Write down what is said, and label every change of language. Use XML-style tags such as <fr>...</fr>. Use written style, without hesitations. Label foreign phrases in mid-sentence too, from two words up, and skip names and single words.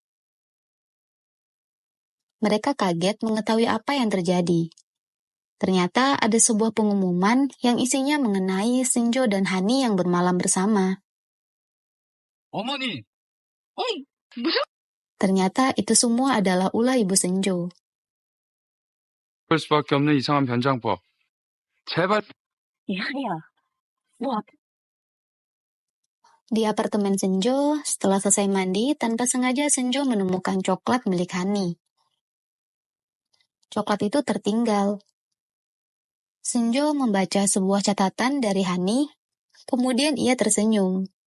<id>Mereka kaget mengetahui apa yang terjadi. Ternyata ada sebuah pengumuman yang isinya mengenai Senjo dan Hani yang bermalam bersama.</id> <ko>어머니!</ko> <id>Ternyata itu semua adalah ulah ibu Senjo.</id> <ko>그럴 수밖에 없는 이상한 변장법. 제발. 야야,</ko> <id>Di apartemen Senjo, setelah selesai mandi, tanpa sengaja Senjo menemukan coklat milik Hani. Coklat itu tertinggal. Senjo membaca sebuah catatan dari Hani, kemudian ia tersenyum.</id>